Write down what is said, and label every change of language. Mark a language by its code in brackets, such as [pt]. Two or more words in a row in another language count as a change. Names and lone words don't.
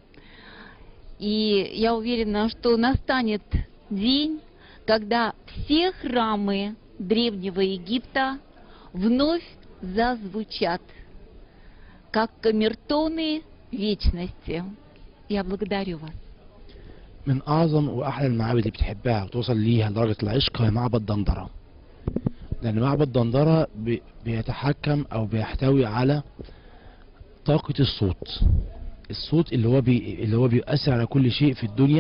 [ru] И я уверена, что настанет день, когда все храмы Древнего Египта вновь зазвучат, как камертоны вечности. Я благодарю вас. [ar] من أعظم وأحلى المعابد اللي بتحبها وتوصل ليها لدرجة العشق هي معبد دندرة. لأن معبد دندرة بيتحكم أو بيحتوي على طاقة الصوت. الصوت اللي هو بيؤثر على كل شيء في الدنيا.